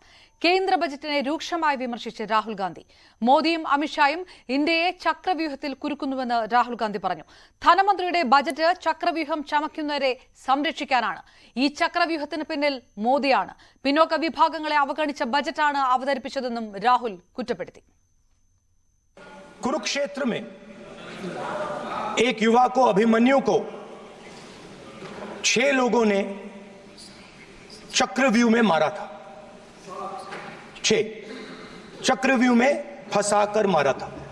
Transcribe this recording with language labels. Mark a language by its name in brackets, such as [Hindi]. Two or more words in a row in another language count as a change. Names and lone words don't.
[Malayalam] കേന്ദ്ര ബജറ്റിനെ രൂക്ഷമായി വിമർശിച്ച് രാഹുൽ ഗാന്ധി. മോദിയും അമിത്ഷായും ഇന്ത്യയെ ചക്രവ്യൂഹത്തിൽ കുരുക്കുന്നുവെന്ന് രാഹുൽ ഗാന്ധി പറഞ്ഞു. ധനമന്ത്രിയുടെ ബജറ്റ് ചക്രവ്യൂഹം ചമയ്ക്കുന്നവരെ സംരക്ഷിക്കാനാണ്. ഈ ചക്രവ്യൂഹത്തിന് പിന്നിൽ മോദിയാണ്. പിന്നോക്ക വിഭാഗങ്ങളെ അവഗണിച്ച ബജറ്റാണ് അവതരിപ്പിച്ചതെന്നും രാഹുൽ കുറ്റപ്പെടുത്തി. [Hindi] कुरुक्षेत्र में एक युवा को, अभिमन्यु को 6 लोगों ने चक्रव्यूह में मारा था. 6 चक्रव्यूह में फंसाकर मारा था.